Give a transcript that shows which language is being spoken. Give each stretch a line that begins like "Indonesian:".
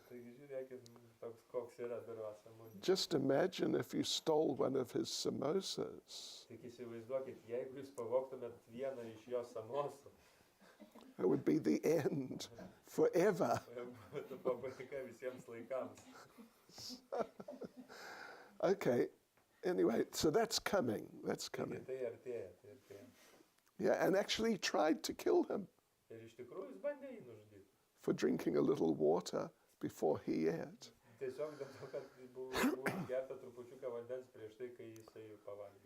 Lithuanian: Taigi žiūrėkit, toks koks yra Durvasa Munis.
English: Just imagine if you stole one of his samosas.
Lithuanian: Tik įsivaizduokit, jeigu jūs pavogtumėt vieną iš jo samosų,
English: It would be the end forever.
Lithuanian: būtų pabaiga visiems laikams.
English: Okay. Anyway, so that's coming. That's
Lithuanian: Taigi
English: coming.
Lithuanian: tai artėja, tai artėja.
English: Yeah, and actually tried to kill him
Lithuanian: Ir iš tikrųjų jis bandė jį nužudyti.
English: for drinking a little water before he ate.
Lithuanian: Tiesiog dėl to, kad buvo gerta trupučiuką vandens prieš tai, kai jisai pavalgė.